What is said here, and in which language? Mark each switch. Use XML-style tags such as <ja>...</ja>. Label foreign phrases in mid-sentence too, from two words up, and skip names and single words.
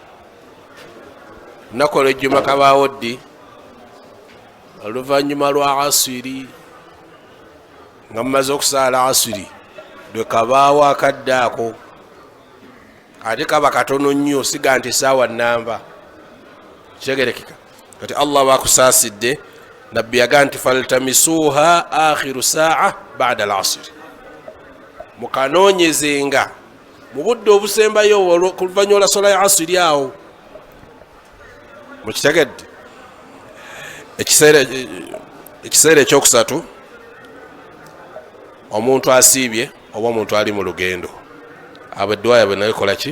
<lg>Naku olw'ejjuma kabaawo ddi? Oluvannyuma lwa asiri, nga mumaze okusaala asiri lwe kabaawo akadde ako. Ate kaba katono nnyo, siga nti essaawa nnamba. Kitegerekeka kati Allah bakusaasidde. Nabbi yagamba nti</lg> <ar>فالتمسوها آخر ساعة بعد العصر,</ar> <lg>mukanoonyezenga mu budde obusembayo kuluvannyuma lwa sola ya asiri awo. Mukitegedde? Ekiseera ekyokusatu omuntu asiibye oba omuntu ali mu lugendo, abo edduwa yabwe nayo kola ki?</lg>